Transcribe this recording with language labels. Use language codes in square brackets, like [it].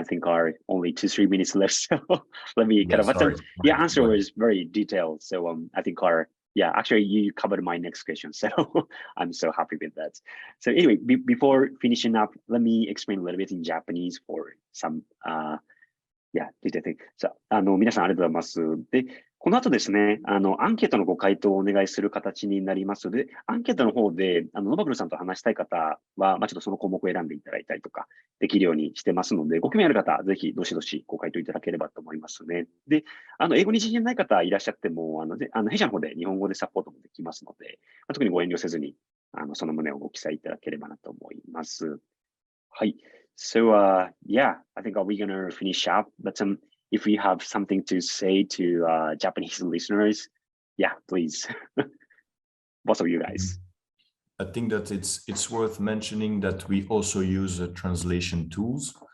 [en] I think our only 2-3 minutes left. So let me kind of, answer was very detailed. So I think actually you covered my next question. So I'm so happy with that. So anyway, before finishing up, let me explain a little bit in Japanese for some, detail thing. [ja] さあ、皆さんありがとうございます。で、この後ですね、アンケートのご回答をお願いする形になりますので、アンケートの方で、ノバブルさんと話したい方は、ちょっとその項目を選んでいただいたりとか、できるようにしてますので、ご興味ある方、ぜひ、どしどしご回答いただければと思いますね。で、英語に自信ない方いらっしゃっても、弊社の方で日本語でサポートもできますので、特にご遠慮せずに、その旨をご記載いただければなと思います。はい。 [en] So, I think we're going to finish up, but if we have something to say to Japanese listeners, please, both of you guys. I think that it's worth mentioning that we also use translation tools.